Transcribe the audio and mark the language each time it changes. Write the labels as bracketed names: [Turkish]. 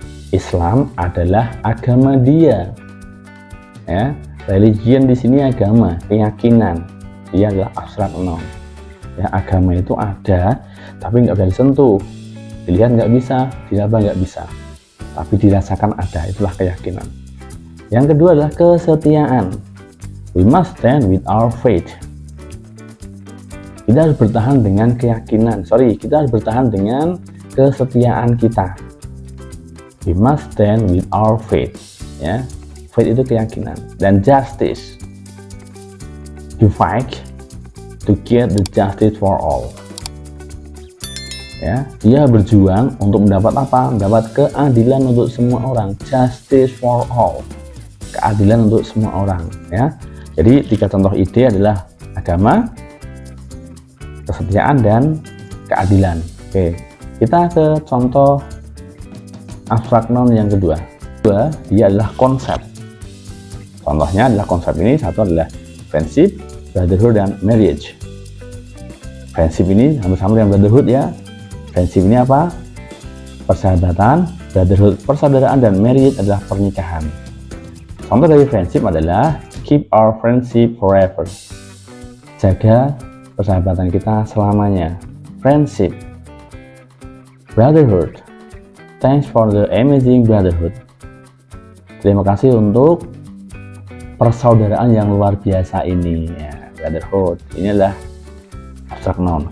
[Indonesian] Islam adalah agama dia. Ya, religion di sini agama, keyakinan. Dia adalah abstract noun. Ya, agama itu ada, tapi nggak bisa disentuh. Dilihat nggak bisa, diraba nggak bisa, tapi dirasakan ada. Itulah keyakinan. Yang kedua adalah kesetiaan. [English] We must stand with our faith. [Indonesian] Kita harus bertahan dengan keyakinan. Kita harus bertahan dengan kesetiaan kita. [English] We must stand with our faith. [Indonesian] Ya, faith itu keyakinan. Dan [English] justice. To fight to get the justice for all. [Indonesian] Ya, dia berjuang untuk mendapat apa? Mendapat keadilan untuk semua orang. [English] Justice for all. [Indonesian] Keadilan untuk semua orang. Ya, jadi 3 contoh ide adalah agama, kesetiaan, dan keadilan. Oke, kita ke contoh abstract noun yang kedua. Dia adalah konsep. Contohnya adalah konsep ini. Satu adalah friendship, brotherhood, dan marriage. Friendship ini hampir-hampir yang brotherhood, ya. Friendship ini apa? Persahabatan, brotherhood, persaudaraan, dan marriage adalah pernikahan. Contoh dari [English] friendship adalah keep our friendship forever. [Indonesian] Jaga persahabatan kita selamanya. Friendship. Brotherhood. [English] Thanks for the amazing brotherhood. [Indonesian] Terima kasih untuk persaudaraan yang luar biasa ini. Ya, brotherhood. Ini adalah abstrak noun.